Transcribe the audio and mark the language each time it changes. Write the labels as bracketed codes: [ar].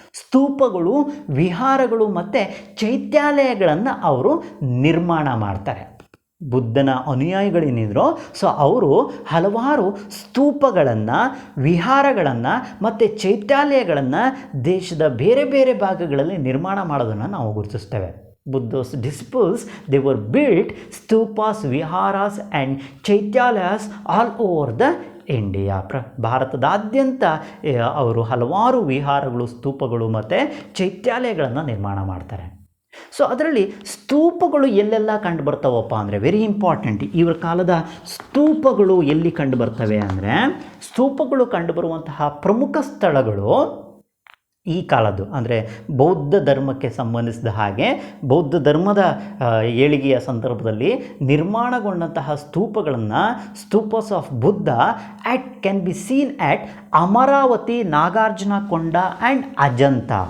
[kn] ಸ್ತೂಪಗಳು, ವಿಹಾರಗಳು ಮತ್ತು ಚೈತ್ಯಾಲಯಗಳನ್ನು ಅವರು ನಿರ್ಮಾಣ ಮಾಡ್ತಾರೆ. ಬುದ್ಧನ ಅನುಯಾಯಿಗಳೇನಿದ್ರು, ಸೊ ಅವರು ಹಲವಾರು ಸ್ತೂಪಗಳನ್ನು, ವಿಹಾರಗಳನ್ನು ಮತ್ತು ಚೈತ್ಯಾಲಯಗಳನ್ನು ದೇಶದ ಬೇರೆ ಬೇರೆ ಭಾಗಗಳಲ್ಲಿ ನಿರ್ಮಾಣ ಮಾಡೋದನ್ನು ನಾವು ಗುರುತಿಸ್ತೇವೆ. [en] Buddha's disciples, they were built stupas, viharas and chaityaliyas all over the India. [kn] ಭಾರತದಾದ್ಯಂತ ಅವರು ಹಲವಾರು ವಿಹಾರಗಳು, ಸ್ತೂಪಗಳು ಮತ್ತು ಚೈತ್ಯಾಲಯಗಳನ್ನು ನಿರ್ಮಾಣ ಮಾಡ್ತಾರೆ. ಸೊ ಅದರಲ್ಲಿ ಸ್ತೂಪಗಳು ಎಲ್ಲೆಲ್ಲ ಕಂಡು ಬರ್ತಾವಪ್ಪ ಅಂದರೆ, [en] Very important. [kn] ಇವರ ಕಾಲದ ಸ್ತೂಪಗಳು ಎಲ್ಲಿ ಕಂಡು ಬರ್ತವೆ ಅಂದರೆ, ಸ್ತೂಪಗಳು ಕಂಡುಬರುವಂತಹ ಪ್ರಮುಖ ಸ್ಥಳಗಳು ಈ ಕಾಲದ್ದು ಅಂದರೆ ಬೌದ್ಧ ಧರ್ಮಕ್ಕೆ ಸಂಬಂಧಿಸಿದ ಹಾಗೆ ಬೌದ್ಧ ಧರ್ಮದ ಏಳಿಗೆಯ ಸಂದರ್ಭದಲ್ಲಿ ನಿರ್ಮಾಣಗೊಂಡಂತಹ ಸ್ತೂಪಗಳನ್ನು, [en] Stupas of Buddha can be seen at Amaravati, Nagarjunakonda and Ajanta.